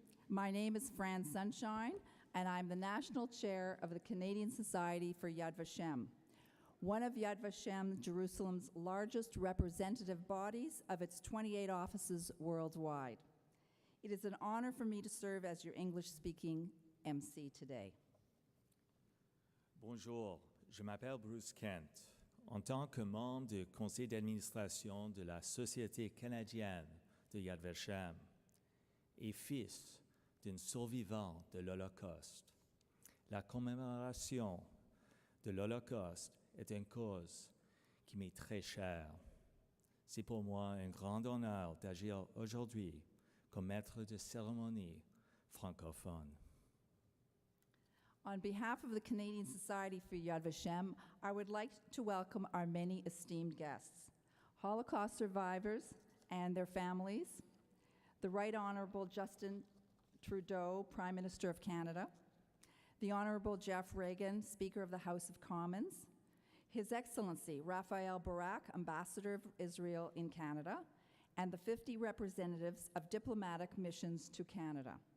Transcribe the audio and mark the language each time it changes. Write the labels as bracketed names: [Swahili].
[English] My name is Fran Sunshine, and I'm the National Chair of the Canadian Society for Yad Vashem, one of Yad Vashem Jerusalem's largest representative bodies of its 28 offices worldwide. It is an honor for me to serve as your English-speaking MC today. [French] Bonjour, je m'appelle Bruce Kent. En tant que membre du conseil d'administration de la Société canadienne de Yad Vashem et fils d'une survivante de l'Holocauste, la commémoration de l'Holocauste est une cause qui m'est très chère. C'est pour moi un grand honneur d'agir aujourd'hui comme maître de cérémonie francophone. [English] On behalf of the Canadian Society for Yad Vashem, I would like to welcome our many esteemed guests, Holocaust survivors and their families, the Right Honourable Justin Trudeau, Prime Minister of Canada, the Honourable Jeff Reagan, Speaker of the House of Commons, His Excellency Raphael Barak, Ambassador of Israel in Canada, and the 50 representatives of diplomatic missions to Canada.